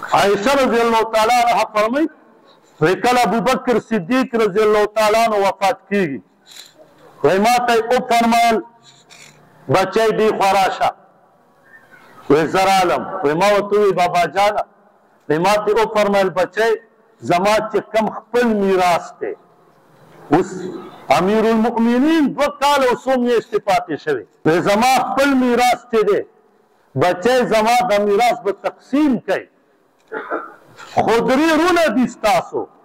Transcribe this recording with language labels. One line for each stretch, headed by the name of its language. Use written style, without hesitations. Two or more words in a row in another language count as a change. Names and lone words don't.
Pashto: عائشہ
Arabic: رضی اللہ تعالیٰ عنہ
Pashto: فرمائی وی کل ابوبکر صدیق
Arabic: رضی اللہ تعالیٰ عنہ
Pashto: وفات کیگی وی ما ته او فرمایل بچی دی خوراشا وی زرالم وی ما ورته وی بابا جانا وی ما ته او فرمایل بچی زما چې کم خپل میراث دی اوس امیر المؤمنین 2 کال او څو میاشتې پاتې شوی وی زما خپل میراث چې دی بچی زما د میراث به تقسیم کوي خو 3 رونه دي ستاسو